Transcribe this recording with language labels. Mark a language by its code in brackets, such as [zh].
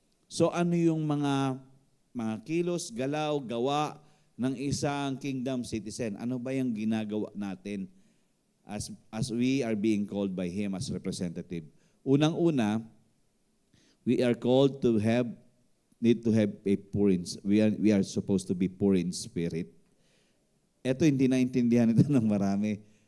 [tl] So ano yung mga kilos, galaw, gawa ng isang kingdom citizen? Ano ba yung ginagawa natin [en] as we are being called by Him as representative? Unang-una, we are called to need to have a poor in, we are supposed to be poor in spirit. [tl] Ito hindi naintindihan ito ng marami.